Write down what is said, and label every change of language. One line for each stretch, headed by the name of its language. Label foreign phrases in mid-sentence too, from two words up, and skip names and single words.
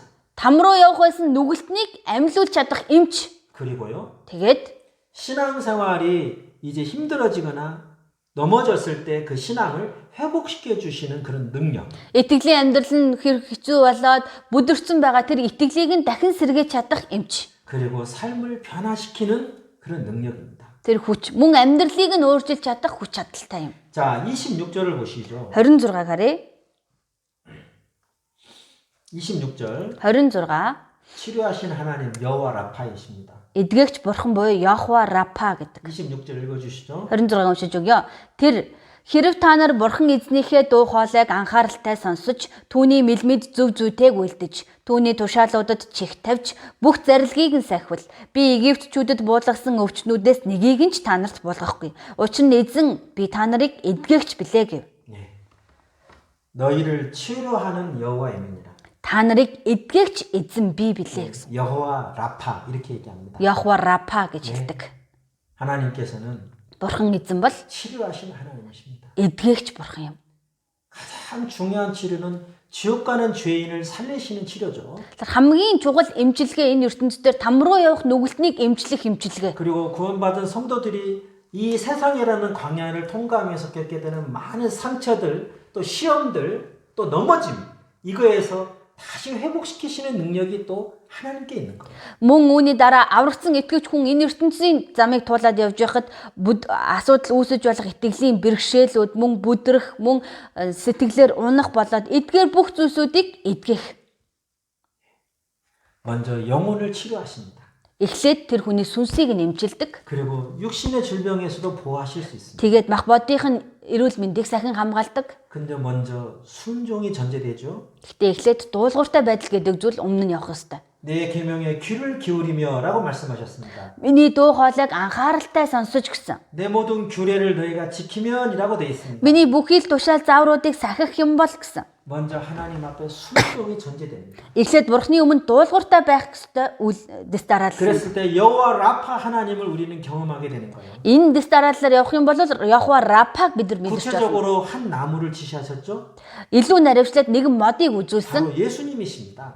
Mongolian: Там руу явах байсан нүгэлтнийг амьлуулж чадах эмч.
Korean: 그리고요.
Mongolian: Тэгээд
Korean: 신앙생활이 이제 힘들어지거나 넘어졌을 때 그 신앙을 회복시켜 주시는 그런 능력.
Mongolian: итгэлийн амьдрал нь хэрэг хэцүү болоод бүдэрсэн байгаа тэр итгэлийг нь дахин сэргээж чадах эмч.
Korean: 그리고 삶을 변화시키는 그런 능력입니다.
Mongolian: Тэр хүч мөн амьдралыг нь өөрчилж чадах хүч чадалтай юм.
Korean: 자, 26절을 보시죠.
Mongolian: 26 харъя.
Korean: 26절.
Mongolian: 26
Korean: 치료하신 하나님 여호와 라파이십니다.
Mongolian: эдгээгч бурхан буюу Йохва Рапа гэдэг.
Korean: 26절 읽어 주시죠.
Mongolian: 26 уншиж өгье. Тэр хэрв та нар бурхан эзнийхээ дуу хоолойг анхааралтай сонсож түүний мэлмид зөв зүйтэйг үйлдэж түүний тушаалуудад чих тавьж бүх зарилгийг нь сахивал би Египтчүүдэд буулгасан өвчнүүдээс нэгийг нь ч та нарт буулгахгүй. Учир нь эзэн би та нарыг эдгээгч билээ гэв.
Korean: 네. 너희를 치료하는 여호와입니다.
Mongolian: Та нарыг эдгээгч эзэн би билээ гэсэн.
Korean: 여호와 라파 이렇게 얘기합니다.
Mongolian: Йохва Рапа гэж хэлдэг.
Korean: 하나님께서는
Mongolian: Бурхан эзэн бол
Korean: 치료하신 하나님이십니다.
Mongolian: эдгээгч бурхан юм.
Korean: 가장 중요한 치료는 지옥 가는 죄인을 살리시는 치료죠.
Mongolian: хамгийн чухал эмчилгээ энэ ертөнцийн там руу явах нүгэлтнийг эмчлэх эмчилгээ.
Korean: 그리고 구원받은 성도들이 이 세상이라는 광야를 통과하면서 겪게 되는 많은 상처들, 또 시험들, 또 넘어짐 이거에서 다시 회복시키시는 능력이 또 하나님께 있는 거예요.
Mongolian: Мөн үүний дараа аврагдсан итгэвч хүн энэ ертөнцийн замыг туулаад явж байхад асуудал үүсэж болох итгэлийн бэрхшээлүүд мөн бүдрэх мөн сэтгэлээр унах болоод эдгээр бүх зүйлсүүдийг эдгэх.
Korean: 먼저 영혼을 치료하십니다.
Mongolian: Эхлээд тэр хүний сүнсийг нэмжилдэг.
Korean: 그리고 육신의 질병에서도 보호하실 수 있습니다.
Mongolian: Тэгээд мах бодих нь эрүүл мэндийг сахин хамгаалдаг.
Korean: 근데 먼저 순종이 전제되죠.
Mongolian: Гэхдээ эхлээд дуулууртай байдал гэдэг зүйл өмнө нь явах ёстой.
Korean: 내 계명에 귀를 기울이며라고 말씀하셨습니다.
Mongolian: Миний дуу хоолойг анхааралтай сонсож гэсэн.
Korean: 내 모든 규례를 너희가 지키면이라고 되어 있습니다.
Mongolian: Миний бүхий л тушаал заавруудыг сахих юм бол гэсэн.
Korean: 먼저 하나님 앞에 순종이 전제됩니다.
Mongolian: Эхлээд Бурхны өмнө дуулууртай байх ёстой дэс дараалал.
Korean: 그랬을 때 여호와 라파 하나님을 우리는 경험하게 되는 거예요.
Mongolian: Энэ дэс дарааллаар явах юм бол Яхва Рапаг бид нар мэдэрч байна.
Korean: 구체적으로 한 나무를 지시하셨죠?
Mongolian: Илүү наривчлаад нэгэн модыг үзүүлсэн.
Korean: 바로 예수님이십니다.